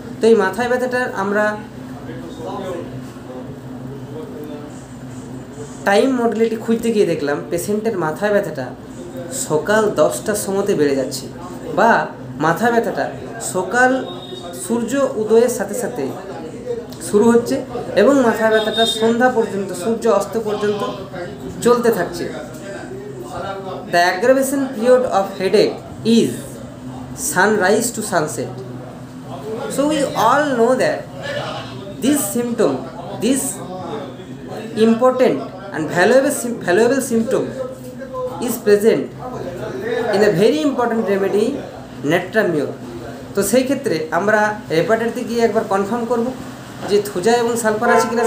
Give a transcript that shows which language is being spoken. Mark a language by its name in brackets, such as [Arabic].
[Bangla] তো এই মাথায় ব্যথাটার আমরা টাইম মডেলিটি খুঁজতে গিয়ে দেখলাম পেশেন্টের মাথায় ব্যথাটা সকাল 10টার সময়তে বেড়ে যাচ্ছে, বা মাথা ব্যথাটা সকাল সূর্য উদয়ের সাথে সাথে শুরু হচ্ছে এবং মাথা ব্যথাটা সন্ধ্যা পর্যন্ত, সূর্য অস্ত পর্যন্ত চলতে থাকছে। [English] The aggravation period of headache is sunrise to sunset. So we all know that this symptom, this important and valuable symptom is present in a very important remedy, natrum mur. [Bangla] তো সেই ক্ষেত্রে আমরা রেপার্টারিতে গিয়ে একবার কনফার্ম করব যে থুজা এবং sulphur আছে কিনা।